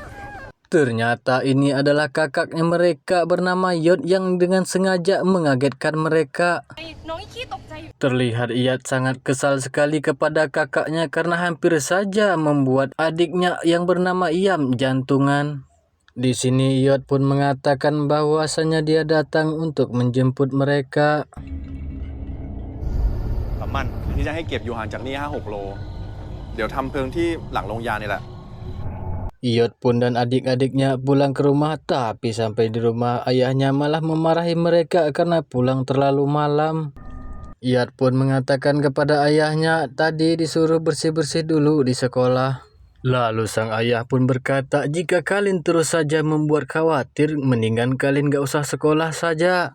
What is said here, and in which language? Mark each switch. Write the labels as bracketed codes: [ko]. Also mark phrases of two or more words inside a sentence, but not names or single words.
[id] Ternyata ini adalah kakaknya mereka bernama Yot yang dengan sengaja mengagetkan mereka. Terlihat Iyat sangat kesal sekali kepada kakaknya karena hampir saja membuat adiknya yang bernama Yam jantungan. Di sini Yot pun mengatakan bahwasanya dia datang untuk menjemput mereka. [th] มันที่จะให้เก็บอยู่ห่างจากนี่ 5-6 โลเดี๋ยวทำเพลิงที่หลังโรงยานี่แหละ [id] Iyot pun dan adik-adiknya pulang ke rumah, tapi sampai di rumah ayahnya malah memarahi mereka karena pulang terlalu malam. Iyot pun mengatakan kepada ayahnya tadi disuruh bersih-bersih dulu di sekolah. Lalu sang ayah pun berkata, jika kalian terus saja membuat khawatir, mendingan kalian gak usah sekolah saja.